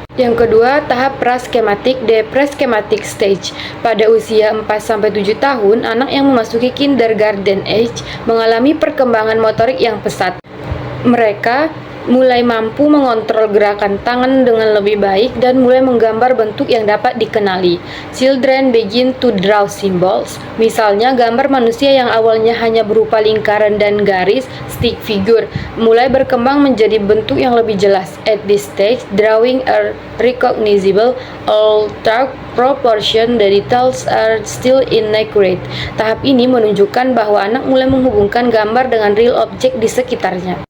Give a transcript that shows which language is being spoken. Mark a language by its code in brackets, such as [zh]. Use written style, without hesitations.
[id] Yang kedua, tahap praskematik, [en] the preschematic stage. [id] Pada usia 4-7 tahun, anak yang memasuki kindergarten age mengalami perkembangan motorik yang pesat. Mereka mulai mampu mengontrol gerakan tangan dengan lebih baik dan mulai menggambar bentuk yang dapat dikenali. [en] Children begin to draw symbols. [id] Misalnya, gambar manusia yang awalnya hanya berupa lingkaran dan garis, stick figure, mulai berkembang menjadi bentuk yang lebih jelas. [en] At this stage, drawing are recognizable, although proportion the details are still inaccurate. [id] Tahap ini menunjukkan bahwa anak mulai menghubungkan gambar dengan real object di sekitarnya.